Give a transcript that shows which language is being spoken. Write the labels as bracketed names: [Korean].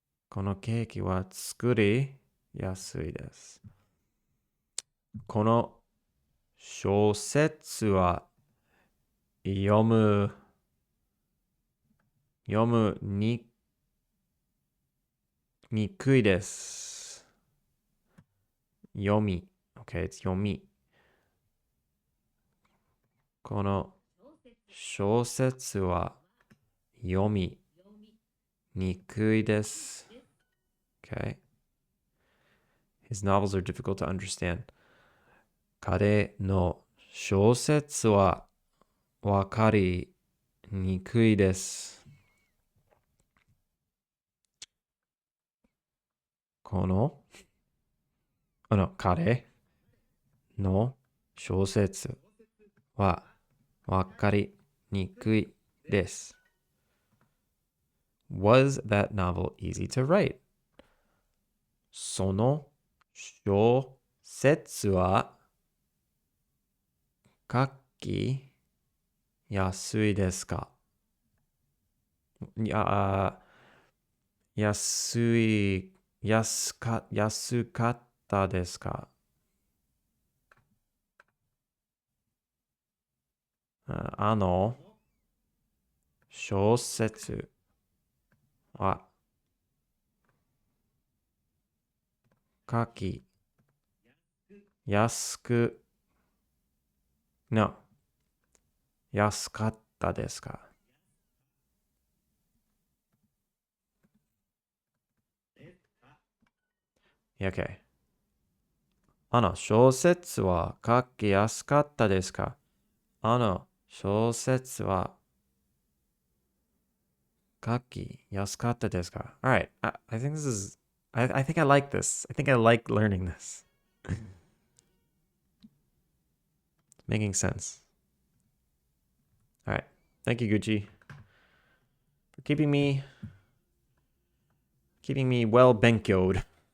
[Japanese] このケーキは作りやすいですこの小説は読むにくいです。読み。 [English] Okay, it's [Japanese] 読み。この小説は読みにくいです。 [English] Okay. His novels are difficult to understand. [Japanese] 彼の小説はわかりにくいです。この、彼の小説はわかりにくいです。 [English] Was that novel easy to write? [Japanese] その小説は書きやすいですか？いや、安かったですか？あの小説は書きやすく、 [English] no、 [Japanese] 安かったですか？ [English] Yeah, okay. [Japanese] 小説は書きやすかったですか？小説は書きやすかったですか？ [English] Alright, I think this is, I think I like this. I think I like learning this. Making sense. Alright, thank you, Gucci, for keeping me well benkyoed.